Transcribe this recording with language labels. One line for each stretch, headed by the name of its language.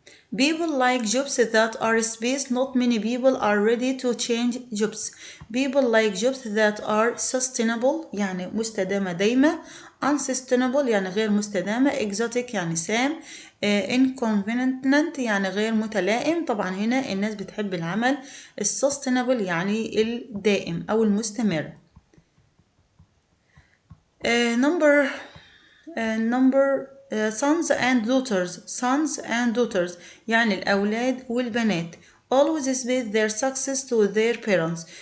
English: People like jobs that are space. Not many people are ready to change jobs. People like jobs that are sustainable
Arabic: يعني مستدامة دايمة. unsustainable يعني غير مستدامة. exotic يعني سام. inconvenient يعني غير متلائم. طبعا هنا الناس بتحب العمل sustainable يعني الدائم أو المستمر.
English: number sons and daughters
Arabic: يعني الأولاد والبنات.
English: always space their success to their parents.